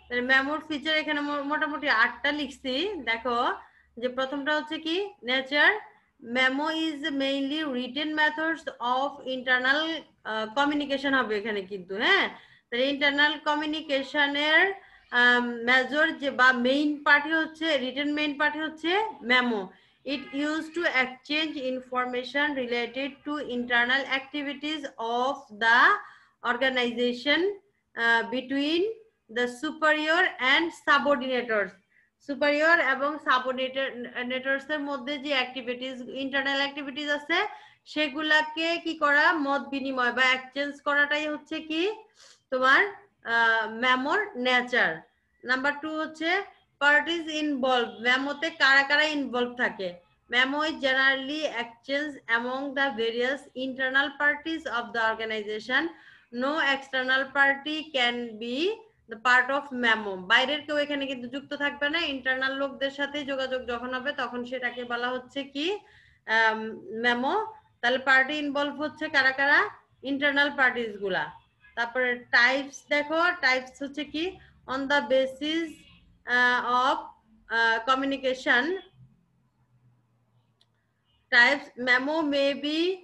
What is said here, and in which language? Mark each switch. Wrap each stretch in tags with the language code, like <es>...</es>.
<bn>মেমোর feature এখানে মোটামুটি 8টা লিখছি। দেখো যে প্রথমটা হচ্ছে কি nature.</bn> <en>memo is mainly written methods of internal communication</en> <bn>হবে এখানে কিন্তু। হ্যাঁ, তাহলে ইন্টারনাল কমিউনিকেশনের মেজর যে বা মেইন পার্টি হচ্ছে রিটেন মেইন পার্টি হচ্ছে memo.</bn> <en>It used to exchange information related to internal activities of the organization between the superior and subordinators.</en> <bn>Superior এবং সাবঅর্ডিনেটরস এর মধ্যে যে অ্যাক্টিভিটিস ইন্টারনাল অ্যাক্টিভিটিস আছে সেগুলাকে কি করা মত বিনিময় বা এক্সচেঞ্জ করাটাই হচ্ছে কি তোমার মেমোর নেচার। নাম্বার 2 হচ্ছে পার্টিজ ইনভলভ। মেমোতে কারা কারা ইনভলভ থাকে?</bn> <en>Memo is generally exchanged among the various internal parties of the organization. No external party can be the part of memo.</en> <bn>বাইরের কেউ এখানে কিন্তু যুক্ত থাকবে না, ইন্টারনাল লোকদের সাথে যোগাযোগ যখন হবে তখন সেটাকে বলা হচ্ছে কি মেমো। তাহলে পার্টি ইনভলভ হচ্ছে কারা কারা? ইন্টারনাল পার্টিস গুলা। তারপরে টাইপস দেখো, টাইপস হচ্ছে কি on the basis of communication types.</bn> <en>Memo may be</en>